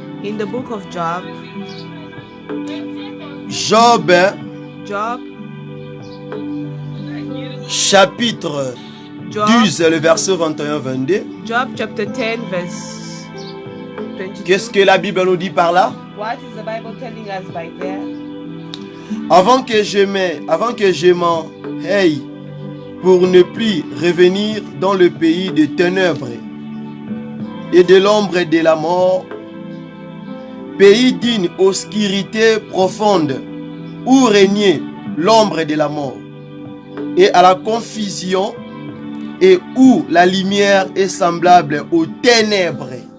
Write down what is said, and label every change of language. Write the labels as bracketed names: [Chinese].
[English] in the book of Job. Job, Job, [French] chapitre Job, 12, le verset 21-22. [English] Job chapter 10 verse 22. [French] Qu'est-ce que la Bible nous dit par là? [English] What is the Bible telling us by there? [French] Avant que je m'en aille pour ne plus revenir dans le pays des ténèbres et de l'ombre de la mort, pays d'une obscurité profonde où régnait l'ombre de la mort et à la confusion et où la lumière est semblable aux ténèbres.